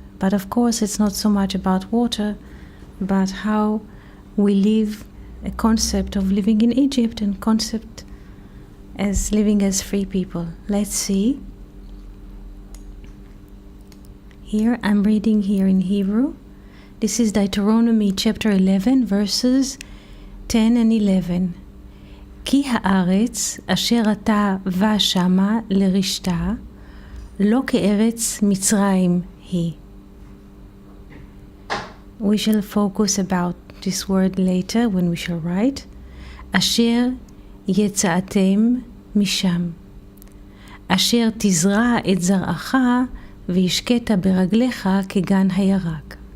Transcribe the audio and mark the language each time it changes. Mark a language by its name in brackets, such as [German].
[English] But of course it's not so much about water, but how we live a concept of living in Egypt and concept as living as free people. Let's see. Here, I'm reading here in Hebrew. This is Deuteronomy chapter 11, verses 10 and 11. [Hebrew] כי הארץ אשר אתה בא שמה לרשתה, לא כארץ מצרים היא. [English] We shall focus about this word later when we shall write. [Hebrew] אשר יצאתם משם, אשר תזרע את זרעך וישקט ברגליך כגן הירק.